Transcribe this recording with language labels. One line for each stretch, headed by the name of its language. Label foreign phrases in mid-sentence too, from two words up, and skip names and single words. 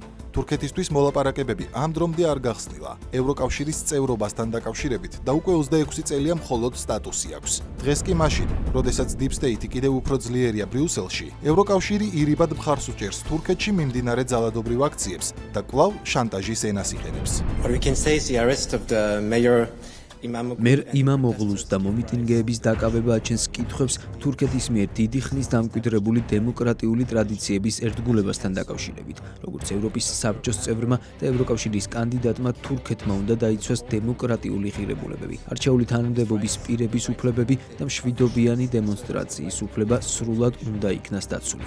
Georgian: თურქეთისთვის მოლაპარაკებები ამ დრომდე არ გახსნილა. ევროკავშირის წევრობასთან დაკავშირებით და უკვე 26 წელია მხოლოდ სტატუსი აქვს. დღეს კი მაშინ, როდესაც
English: deep state-
Georgian: ი კიდევ უფრო ძლიერია ბრიუსელში, ევროკავშირი ირიბად მხარს უჭერს თურქეთში მიმდინარე ძალადობრივ აქციებს და კვლავ შანტაჟის ენას იყენებს.
English: What we can say is the arrest of the mayor
Georgian: მერ იმამოღლუს და მომიტინგეების დაკავება აჩენს კითხვებს თურქეთის მიერ დიდი ხნის დამკვიდრებული დემოკრატიული ტრადიციების ერთგულებასთან დაკავშირებით, როგორც ევროპის საბჭოს წევრმა და ევროკავშირის კანდიდატმა თურქეთმა უნდა დაიცვას დემოკრატიული ღირებულებები, არჩეული თანამდებობის პირების უფლებები და მშვიდობიანი დემონსტრაციის უფლება სრულად უნდა იქნას დაცული.